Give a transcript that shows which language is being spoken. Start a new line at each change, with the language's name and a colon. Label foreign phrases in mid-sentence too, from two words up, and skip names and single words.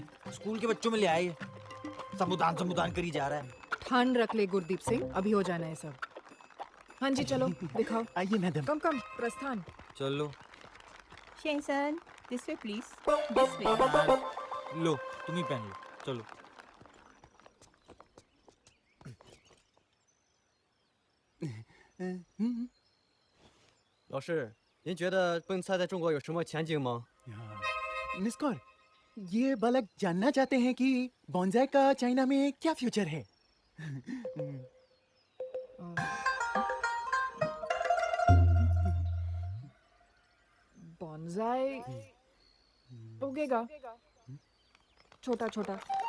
Hindi: स्कूल के बच्चों में ले आए, संबोधन करी जा रहा है। ठान रख ले गुरदीप सिंह, अभी हो जाना है सब। हाँ जी चलो दिखाओ। आइए मैडम।
English: come come प्रस्थान।
Hindi: चलो
English: शेंसन, this way please.
Hindi: लो, तुम ही पहन लो, चलो।
Chinese: 老师，您觉得蹦菜在中国有什么前景吗？
Hindi: मिस कौर, ये बालक जानना चाहते हैं कि बॉन्जाई का चाइना में क्या फ्यूचर है। बॉन्जाई उगेगा, छोटा छोटा।